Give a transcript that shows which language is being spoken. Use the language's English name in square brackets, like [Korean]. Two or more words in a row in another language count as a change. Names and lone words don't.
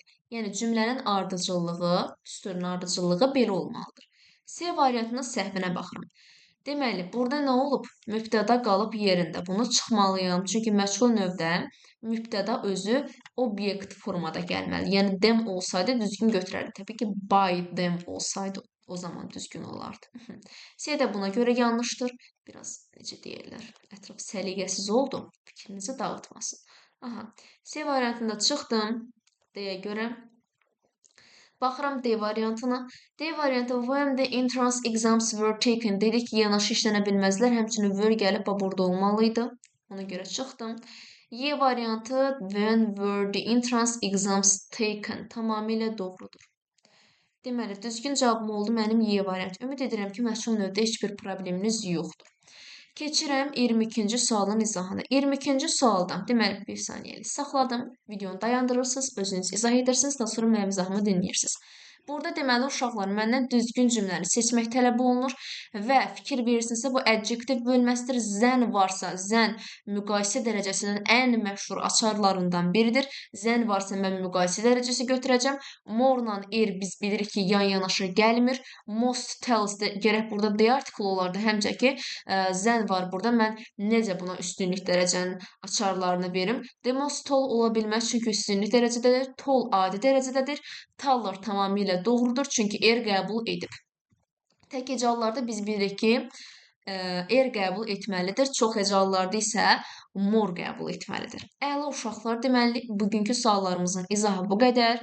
[Azerbaijani] Yəni cümlənin ardıcıllığı, düsturun ardıcıllığı belə olmalıdır. C variantının səhvinə baxıram. Deməli, burada nə olub? Mübtəda qalıb yerində. Bunu çıxmalıyam. Çünki məchul növdə mübtəda özü obyekt formada gəlməli. Yəni, them olsaydı düzgün götürərdi. Təbii ki, [English] by them [Azerbaijani] olsaydı o zaman düzgün olardı. C də buna görə yanlışdır. Biraz, necə deyirlər, ətraf səliqəsiz oldu. Fikrinizi dağıtmasın. Aha, C variantında çıxdım. Deyə görə Baxıram D variantına. [English] D variantı when the entrance exams were taken. [Azerbaijani] Dedi ki, yanaşı işlənə bilməzlər. Həmçinin were gəlib burada olmalıydı. Ona görə çıxdım. Y variantı [English] when were the entrance exams taken. [Azerbaijani] Tamamilə doğrudur. Deməli, düzgün cavabım oldu mənim Y variantı. Ümid edirəm ki, məşğul növdə heç bir probleminiz yoxdur. Keçirəm 22-ci sualın izahına. 22-ci sualdan, deməli, bir saniyəlik saxladım. Videonu dayandırırsınız, özünüz izah edirsiniz, daha sonra mənim izahımı dinləyirsiniz. Burada deməli, uşaqlar, məndən düzgün cümləni seçmək tələb olunur və fikir verirsinizsə, bu adjektiv bölməsidir. Zən varsa, zən müqayisə dərəcəsinin ən məşhur açarlarından biridir. Zən varsa, mən müqayisə dərəcəsi götürəcəm. More-la er biz bilirik ki, yan-yanaşı gəlmir. [English] Most tells [Azerbaijani] də gərək burada D artiklı olardı, həmçə ki, zən var burada. Mən necə buna üstünlük dərəcənin açarlarını verim? [English] The most tall [Azerbaijani] ola bilməz, çünki üstünlük dərəcədədir. Tall adi dərəcədədir. Taller tamamilə doğrudur, çünki er qəbul edib. Tək hecallarda biz bilirik ki, er qəbul etməlidir. Çox hecallarda isə more qəbul etməlidir. Əla uşaqlar, deməli, bugünkü suallarımızın izahı bu qədər.